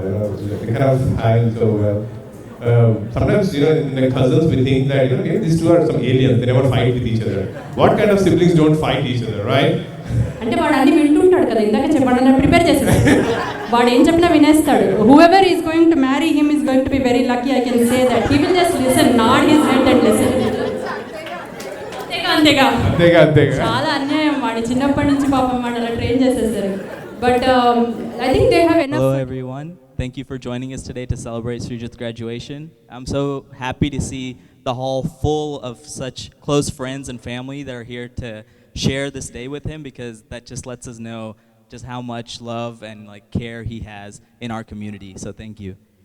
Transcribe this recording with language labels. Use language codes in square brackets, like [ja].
[en] You know, they kind of hang so well. Sometimes, you know, in the cousins we think that, you know, maybe these two are some aliens. They never fight with each other. What kind of siblings don't fight each other, right? [te] అంటే వాడు అన్ని వింటుంటాడు కదా, ఇందాక చెప్పాడు, prepare చేసేస్తాడు, వాడు ఏం చెప్పినా వినేస్తాడు. [en] Whoever is going to marry him is going to be very lucky. I can say that he will just listen, nod his head and listen. [te] అంతేగా చాలా అన్యాయం, వాడి చిన్నప్పటి నుంచి పాపం వాడు అలా ట్రైన్ చేసేసారు. [en] But I think they have enough. Hello everyone. Thank you for joining us today to celebrate Srijith Graduation. I'm so happy to see the hall full of such close friends and family that are here to share this day with him, because that just lets us know just how much love and like care he has in our community. So thank you.